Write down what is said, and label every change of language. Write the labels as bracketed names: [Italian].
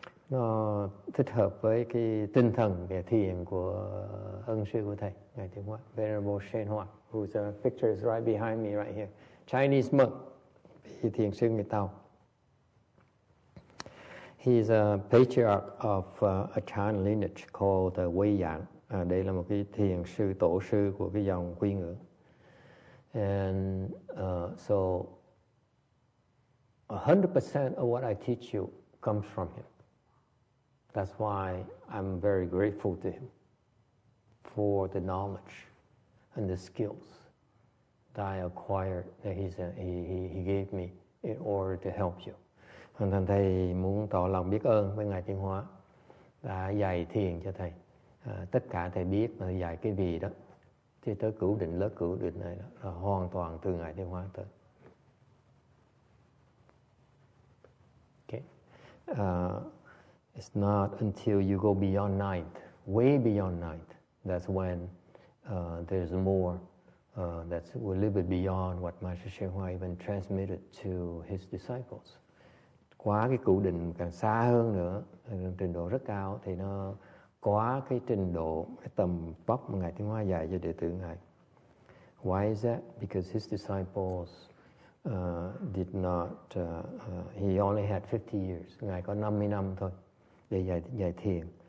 [Vietnamese] Nó thích hợp với cái tinh thần về thiền của ân sư của thầy, ngài Thiền Hoa, [English] Venerable Shen Hoa, whose picture is right behind me right here. Chinese monk, [Vietnamese] thiền sư người Tàu. [English] He's a patriarch of a Chan lineage called Wei Yang. [Vietnamese] Đây là một cái thiền sư tổ sư của cái dòng Quy Ngưỡng. [English] And so 100% of what I teach you comes from him. That's why I'm very grateful to him for the knowledge and the skills that I acquired, that he gave me in order to help you. [Vietnamese] Thành thầy muốn tỏ lòng biết ơn với ngài Thiền Hóa đã dạy thiền cho thầy. Tất cả thầy biết mà dạy cái gì đó, thì tới cửu định, lớp cửu định này đó, là hoàn toàn từ ngài Thiền Hóa tới. [English] Okay. It's not until you go beyond ninth, way beyond ninth, that's when there's more that's a little bit beyond what Master Shen Hua even transmitted to his disciples. [Vietnamese] Quá cái cụ định càng xa hơn nữa, trình độ rất cao, thì nó quá cái trình độ, cái tầm vóc mà Ngài Tiến Hóa dạy cho đệ tử Ngài. [English] Why is that? Because his disciples did not, he only had 50 years. [Vietnamese] Ngài có 50 năm thôi để dạy thiền.